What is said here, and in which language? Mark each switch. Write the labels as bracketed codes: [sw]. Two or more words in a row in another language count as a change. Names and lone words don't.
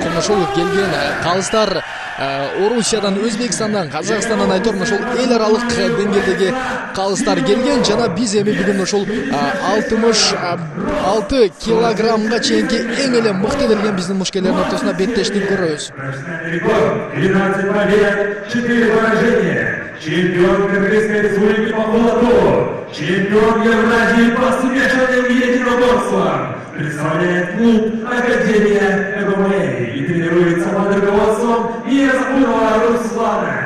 [ky] Ошол келген калыстар Орусиядан, Өзбекстандан, Казакстандан айтор ошол эл аралык деңгээлдеги калыстар келген. Жана биз эми бүгүн ошол 66 килограммга чейинки эң эле мыкты делген биздин мушкерлердин ортосунда беттешти көрөбүз. [ru] 13 побед, 4 поражения. Чемпион Кыргызской республики по холоду. Чемпион Евразии по смешанным единоборствам. Представляет клуб Академия ММА и тренируется под руководством Язапурова Руслана.